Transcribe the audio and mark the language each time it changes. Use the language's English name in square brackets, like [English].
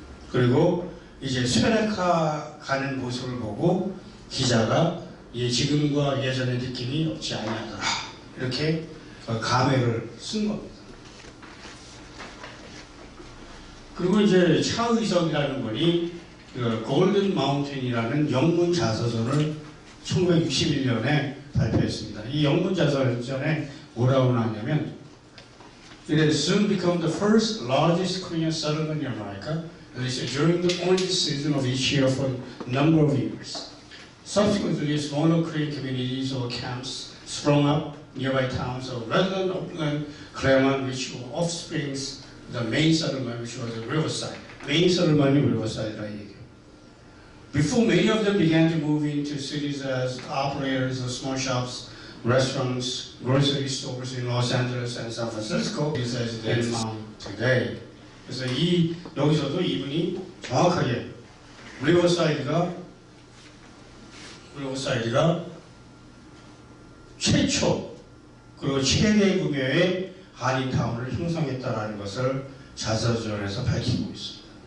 [Korean] 그리고 이제 스페레카 가는 모습을 보고 기자가 지금과 예전의 느낌이 없지 아니하더라. 이렇게 감회를 쓴 겁니다. 그리고 이제 차의석이라는 분이 골든 마운틴이라는 영문 자서전을 1961년에 발표했습니다. [English] 이 영문 자서전에 뭐라고 나왔냐면 It has soon become the first largest Korean settlement in America, at least during the orange season of each year for a number of years. Subsequently, smaller Korean communities or camps sprung up nearby towns of Redland, Oakland, Claremont, which were offsprings the main settlement, which was the Riverside. Main settlement [Korean] 이 Riverside라 얘기해요. [English] Before many of them began to move into cities as operators of small shops, restaurants, grocery stores in Los Angeles and San Francisco, is as they found today. [Korean] 그래서 여기서도 이분이 정확하게 리버사이드가 최초 그리고 최대 규모의 한인타운을 형성했다라는 것을 자서전에서 밝히고 있습니다.